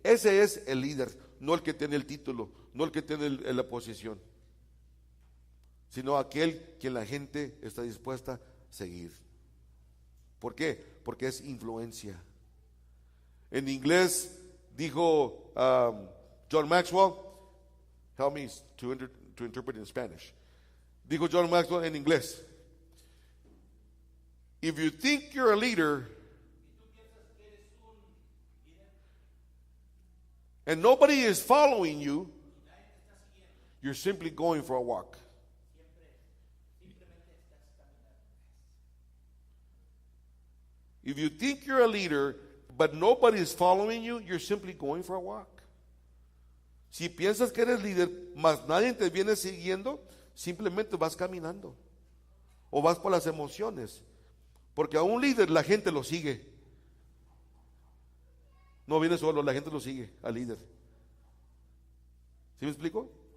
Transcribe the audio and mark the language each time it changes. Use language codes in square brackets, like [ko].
[es] Ese es el líder, no el que tiene el título, no el que tiene la posición, sino aquel que la gente está dispuesta a seguir. ¿Por qué? Porque es influencia. En inglés dijo John Maxwell, [en] help me to interpret in Spanish. [es] Dijo John Maxwell en inglés, [en] if you think you're a leader and nobody is following you, you're simply going for a walk. If you think you're a leader but nobody is following you, you're simply going for a walk. [es] Si piensas que eres líder, mas nadie te viene siguiendo, simplemente vas caminando o vas por las emociones, porque a un líder la gente lo sigue. No viene solo, la gente lo sigue al líder. ¿Sí me explico?